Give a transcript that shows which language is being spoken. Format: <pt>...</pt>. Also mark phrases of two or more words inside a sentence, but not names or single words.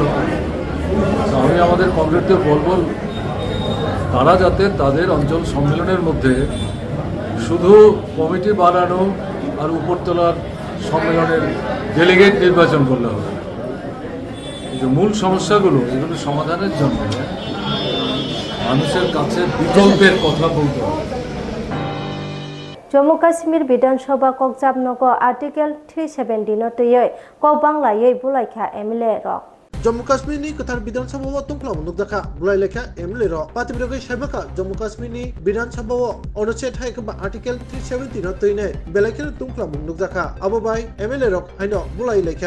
<bn>তো আমি আমাদের কমরেডদের বলবো তারা যাতে তাদের অঞ্চল সম্মেলনের মধ্যে শুধু কমিটি বানানো আর উপরতলার সম্মেলনের ডেলিগেট নির্বাচন করলে হবে না। যে মূল সমস্যাগুলো এগুলো সমাধানের জন্য মানুষের কাছে বিকল্পের কথা বলতে হবে।</bn> <trp>जम्मू काश्मीर विधानसभा कक्जाबनगर आर्टिकल 370 तयै कक बांग्लायै बुलायखा एमएलए रक जम्मू काश्मीर नि कथार विधानसभा तुंख्लाम नुकदाखा बुलाय लेखा एमएलए रो पातिब्रगै साइबाका जम्मू काश्मीर नि विधानसभा अनुच्छेद हायखा आर्टिकल 370 न तैने बेलायखेर तुंख्लाम नुकदाखा अबबाय एमएलए रक हायनो बुलाय लेखा</trp>